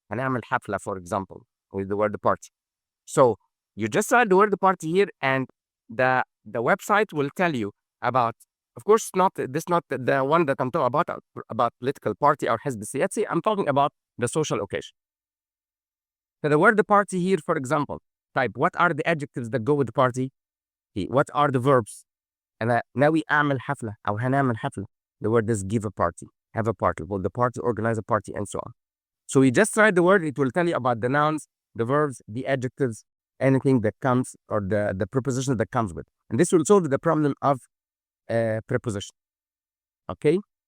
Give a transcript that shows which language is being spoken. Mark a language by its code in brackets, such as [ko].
[ar] هنعمل حفلة, [en] for example, with the word party. So you just write the word party here, and the website will tell you about, of course, not the one that I'm talking about political party or [ar] حزب سياسي. [en] I'm talking about the social occasion. So the word party here, for example, type what are the adjectives that go with the party? What are the verbs? [ar] And ناوي أعمل حفلة أو هنعمل حفلة. [en] The word is give a party, have a party, hold the party, organize a party, and so on. So you just write the word, it will tell you about the nouns, the verbs, the adjectives, anything that comes, or the preposition that comes with. And this will solve the problem of preposition. Okay?